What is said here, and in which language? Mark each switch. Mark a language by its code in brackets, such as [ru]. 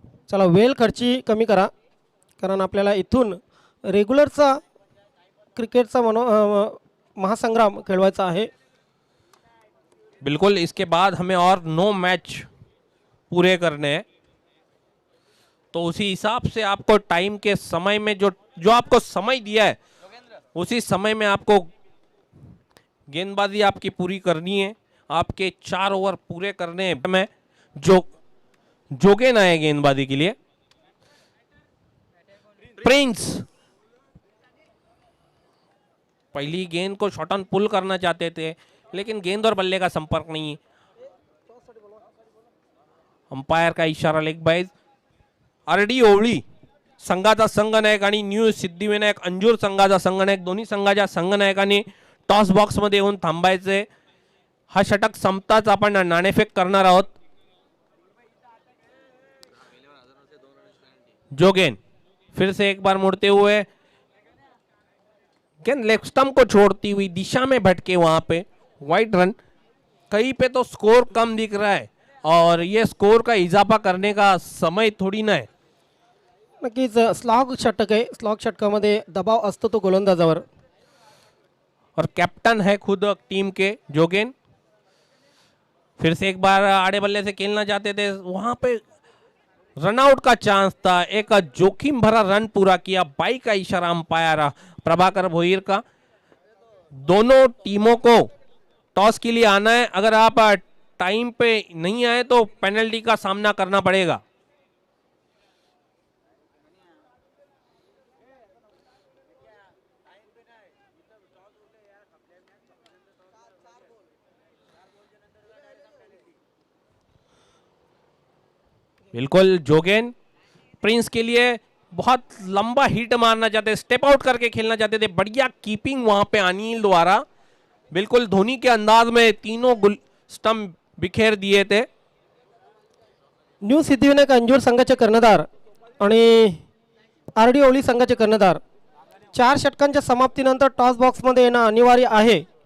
[mr] चला वेळ खर्ची कमी करा, कारण आपल्याला इथून रेग्युलरचा क्रिकेटचा महासंग्राम खेळवायचा आहे. [hi] बिल्कुल, इसके बाद हमें और 9 मैच पूरे करने हैं, तो उसी हिसाब से आपको टाइम के समय में जो आपको समय दिया है उसी समय में आपको गेंदबाजी आपकी पूरी करनी है। आपके 4 ओवर पूरे करने हैं। मैं जोगेन आए गेंदबाजी के लिए। प्रिंस पहली गेंद को शॉर्ट ऑन पुल करना चाहते थे, लेकिन गेंद और बल्ले का संपर्क नहीं। अंपायर का इशारा लेग बाईज। [mr] आरडी ओवळी संघाचा संघनायक आणि न्यू सिद्धिविनायक अंजूर संघाचा संघनायक, दोन्ही संघाच्या संघनायकांनी टॉस बॉक्स मध्ये येऊन थांबायचे। हा षटक संपताच आपण नाणेफेक करणार आहोत। [hi] जोगेन फिर से एक बार मुड़ते हुए गेंद लेग स्टंप को छोड़ती हुई दिशा में भटके, वहां पे वाइड रन। कहीं पे तो स्कोर कम दिख रहा है और ये स्कोर का इजाफा करने का समय थोड़ी ना है। [mr] नक्कीच स्लॉग षटक आहे, स्लॉग षटकामध्ये दबाव असतो तो गोलंदाजावर, [hi] और कैप्टन है खुद टीम के जोगेन। फिर से एक बार आड़े बल्ले से खेलना चाहते थे, वहां पे रनआउट का चांस था, एक जोखिम भरा रन पूरा किया। 22 का इशारा अंपायर प्रभाकर भोईर का। दोनों टीमों को टॉस के लिए आना है, अगर आप टाइम पे नहीं आए तो पेनल्टी का सामना करना पड़ेगा। बिल्कुल जोगेन प्रिंस के लिए बहुत लंबा हिट मारना चाहते, स्टेप आउट करके खेलना चाहते थे, बढ़िया कीपिंग वहां पे अनिल द्वारा, बिल्कुल धोनी के अंदाज में तीनों स्टंप बिखेर दिए थे। [mr] न्यू सिद्धिविनायक अंजूर संघाचे कर्णधार आणि आर डी ओली संघाचे कर्णधार 4 षटकांच्या समाप्तीनंतर टॉस बॉक्समध्ये येणं अनिवार्य आहे.